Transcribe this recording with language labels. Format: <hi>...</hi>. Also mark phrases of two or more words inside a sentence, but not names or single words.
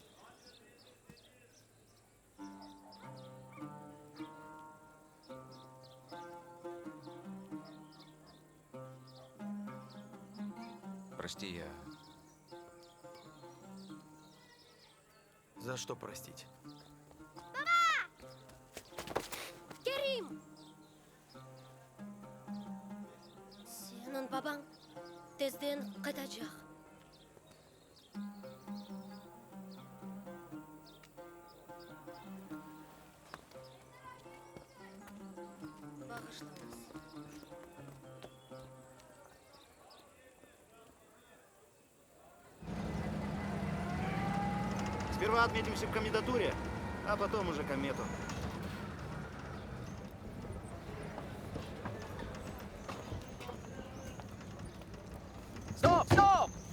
<ru>Прости, я... За что простить? Керим!</ru> <az>Senin baban tezden kaçacak. Bağışla нас.</az> <ru>Сперва отметимся в комендатуре, а потом уже комету. Стоп! Стоп!</ru>